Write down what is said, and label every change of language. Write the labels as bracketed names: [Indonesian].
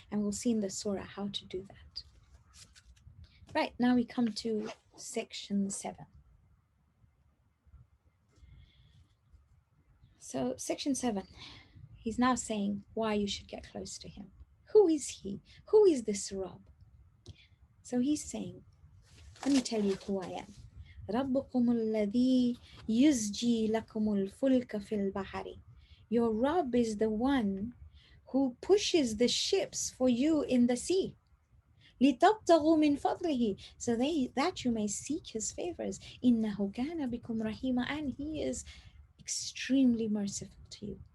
[English] And we'll see in the surah how to do that. Right, now we come to section 7. So section 7, he's now saying why you should get close to him. Who is he? Who is this Rabb? So he's saying, let me tell you who I am. [Arabic] ربكم الذي يزجي لكم الفلك في البحر. [English] Your Rabb is the one who pushes the ships for you in the sea. [Arabic] لِتَبْتَغُوا مِنْ فَضْلِهِ, [English] so that you may seek his favors. [Arabic] إِنَّهُ كَانَ بِكُمْ رَحِيمًا, [English] and he is extremely merciful to you.